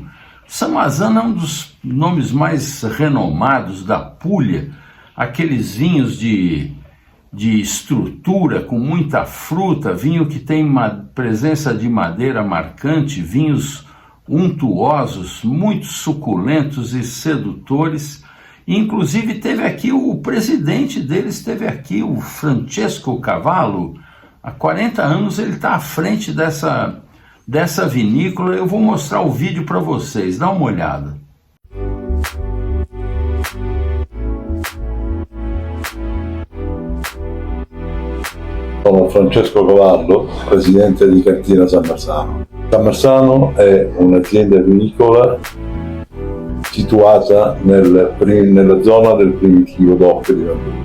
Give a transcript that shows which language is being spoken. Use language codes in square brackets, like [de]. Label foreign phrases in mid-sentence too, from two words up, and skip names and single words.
[pt] Samarzano é um dos nomes mais renomados da Puglia, aqueles vinhos de estrutura, com muita fruta, vinho que tem uma presença de madeira marcante, vinhos untuosos, muito suculentos e sedutores. Inclusive teve aqui o presidente deles, o Francesco Cavallo. Há 40 anos ele está à frente dessa vinícola. Eu vou mostrar o vídeo para vocês, dá uma olhada. [it] Sono Francesco Cavallo, presidente di Cantina San Marzano. San Marzano è un'azienda vinicola situata nella zona del primitivo DOC di Ragusa,